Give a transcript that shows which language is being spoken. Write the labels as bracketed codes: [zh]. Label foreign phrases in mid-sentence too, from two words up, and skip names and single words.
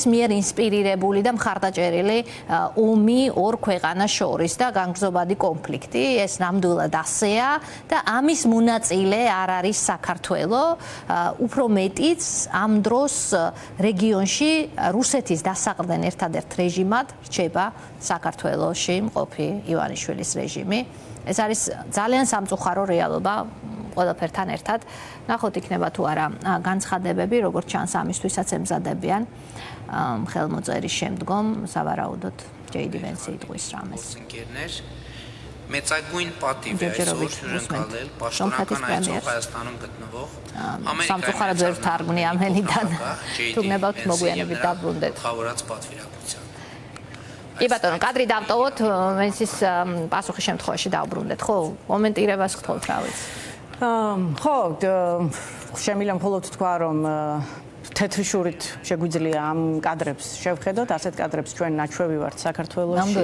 [ka] მიერ ინსპირირებული და მხარდაჭერილი ომი ორ ქვეყანას შორის და განგრძობადი კონფლიქტი, ეს ნამდვილად ასეა და ამის მონაწილე არ არის საქართველო, უფრო მეტიც ამ დროს რეგიონში რუსეთის დასაყრდენ ერთადერთ რეჟიმად რჩება საქართველოში მყოფი ივანიშვილის რეჟიმი. ეს არის ძალიან სამწუხარო რეალობა ყველაფერთან ერთად. ნახოთ იქნება თუ არა განცხადებები, როგორც ჩანს ამისთვისაც ემზადებიან ხელმოწერის შემდგომ, სავარაუდოდ J.D. Vance იტყვის რამეს. [hy] Մեծագույն պատիվ է այսօր հյուրընկալել պաշտոնական այցով Հայաստանում գտնվող [ka] სამწუხაროდ ვერ თარგმნი ამენიდან. თუ გნებავთ მოგვიანებით დაბრუნდეთ. [hy] գլխավորած պատվիրակության. [ka] კი ბატონო, კადრი დავტოვოთ, Vance-ის პასუხის შემთხვევაში დავბრუნდეთ, ხო? კომენტირებას გთხოვთ, რა ვიცი. ხო, შემიძლია მხოლოდ თქვა, რომ თეთრი შურით შეგვიძლია ამ კადრებს შევხედოთ, ასეთ კადრებს ჩვენ ნაჩვევი ვართ საქართველოში.